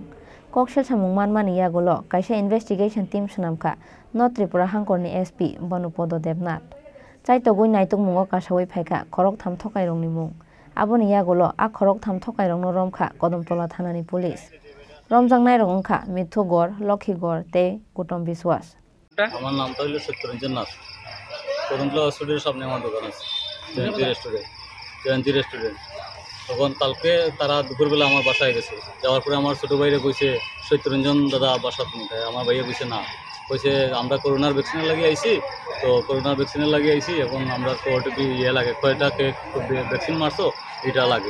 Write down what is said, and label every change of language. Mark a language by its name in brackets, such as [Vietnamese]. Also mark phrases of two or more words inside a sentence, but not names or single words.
[Kok Borok] Kokshel samung manmani yagulo kaisa [English] investigation team [Kok Borok] swnamkha North Tripura Hangkorni SP Banupodo Debnath. Chaitogui naitokmungo kasawai phaikha khorok tham thokai rongni mung. Aboni yagulo a khorok tham thokai rongno romkha Kodamtola thanani police. Romjangnai rok wngkha Mithu Gor, Lokhi Gor tei Gutom Biswas. [Bangla] আমার নামটা হলো সত্যরঞ্জন নাথ। কদমতলা হসপিটালের সামনে আমার দোকান আছে, জয়ন্তী রেস্টুরেন্ট। তখন কালকে তারা দুপুরবেলা আমার বাসায় গেছে, যাওয়ার পরে আমার ছোটো ভাইরা কইছে সত্যরঞ্জন দাদা বাসা তুমি, তাই আমার ভাইয়া কইছে না, কইছে আমরা করোনার ভ্যাকসিনের লাগিয়ে আইছি, তো করোনার ভ্যাকসিনের লাগিয়ে আইছি, এখন আমরা তো ওটিপি লাগে কয়টাকে ভ্যাকসিন মারছো এটা লাগে।